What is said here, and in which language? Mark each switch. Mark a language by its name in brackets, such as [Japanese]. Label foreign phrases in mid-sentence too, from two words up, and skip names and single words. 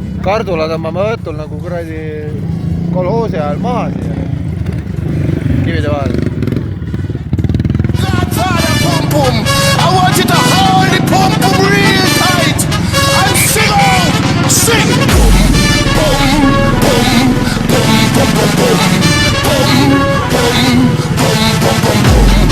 [Estonian] kardula tõmbame õhtul nagu kuradi kolhoosi ajal maha siia kivide vahel. [English] I want you to hold the pum pum real tight and sing out, sing. Boom, boom, boom, boom, boom, boom, boom, boom, boom, boom, boom, boom.